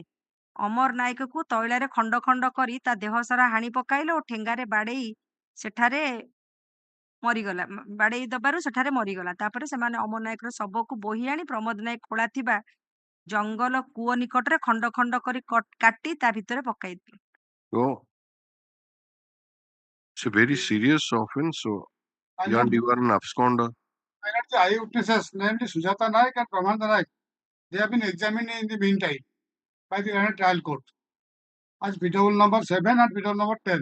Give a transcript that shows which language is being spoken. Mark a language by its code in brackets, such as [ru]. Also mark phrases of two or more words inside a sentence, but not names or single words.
[or] ଅମର ନାୟକକୁ ତୈଳାରେ ଖଣ୍ଡ ଖଣ୍ଡ କରି ତା ଦେହ ସାରା ହାଣି ପକାଇଲେ ଓ ଠେଙ୍ଗାରେ ବାଡେଇ ସେଠାରେ ମରିଗଲା। ବାଡେଇ ଦବାରୁ ସେଠାରେ ମରିଗଲା। ତାପରେ ସେମାନେ ଅମର ନାୟକର ଶବକୁ ବୋହି ଆଣି ପ୍ରମୋଦ ନାୟକ ଖୋଳା ଥିବା ଜଙ୍ଗଲ କୂଅ ନିକଟରେ ଖଣ୍ଡ ଖଣ୍ଡ କରି କାଟି ତା ଭିତରେ ପକାଇଥିଲେ। [en] Oh, it's a very serious offense. So you are an absconder. The eyewitnesses, namely Sujata Naik and Brahmananda Naik, they have been examined in the meantime by the London Trial Court as PW number 7 and PW number 10.